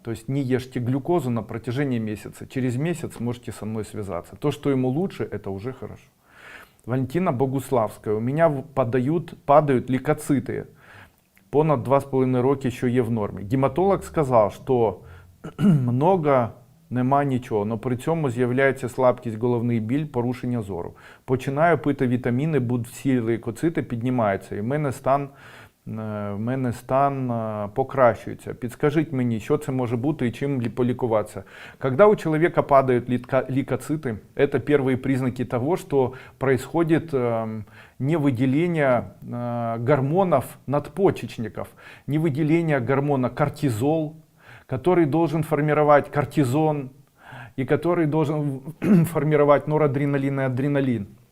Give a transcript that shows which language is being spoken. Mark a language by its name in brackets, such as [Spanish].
[Russian] То есть не ешьте глюкозу на протяжении месяца. Через месяц можете со мной связаться. То, что ему лучше, это уже хорошо. Валентина Богуславская. У меня падают лейкоциты. [Ukrainian] Понад 2,5 роки еще є в нормі. Гематолог сказав, що много нема нічого, але при цьому з'являється слабкість, головний біль, порушення зору. Починаю пити вітаміни, будуть всі лейкоцити піднімаються і в мене стан покращується. Підскажіть мені, що це може бути і чим полікуватися. [Russian] Когда у человека падают лейкоциты, это первые признаки того, что происходит не выделение гормонов надпочечников, не выделение гормона кортизол, который должен формировать кортизон и который должен формировать норадреналин и адреналин.